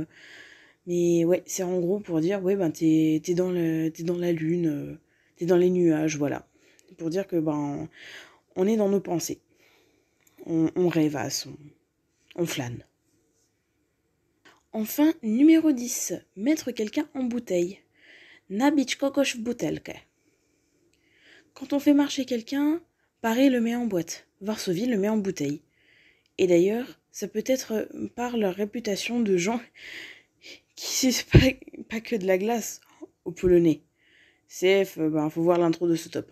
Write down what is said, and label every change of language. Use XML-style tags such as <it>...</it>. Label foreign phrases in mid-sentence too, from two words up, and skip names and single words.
<fr>Mais ouais, c'est en gros pour dire, ouais, ben t'es dans la lune, t'es dans les nuages, voilà. Pour dire que ben on est dans nos pensées. On rêvasse, on flâne. Enfin, numéro 10, mettre quelqu'un en bouteille.</fr> <pl>Nabić kogoś w butelkę.</pl> <fr>Quand on fait marcher quelqu'un, Paris le met en boîte, Varsovie le met en bouteille. Et d'ailleurs, ça peut être par leur réputation de gens qui sucent pas que de la glace aux Polonais. CF, ben, faut voir l'intro de ce top.</fr>